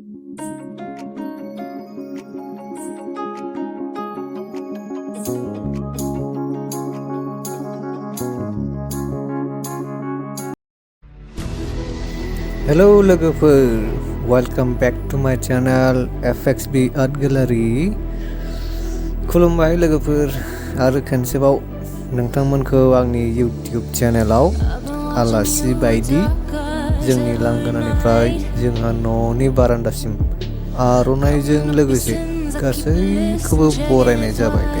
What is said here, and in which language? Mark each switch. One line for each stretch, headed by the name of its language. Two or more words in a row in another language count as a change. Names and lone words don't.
Bodo: Hello लोगोफोर,
English: welcome back to my channel FXB Art Gallery.
Bodo: खुलुमबाय लोगोफोर आरो खनसेबाव नोंथांमोनखौ आंनि YouTube चेनेलाव आलासि बायदि जोंनि लांगोनानिफ्राय जोंहा न'नि बारान्दासिम आर'नाइजों लोगोसे गासैखौबो बरायनाय जाबाय दे।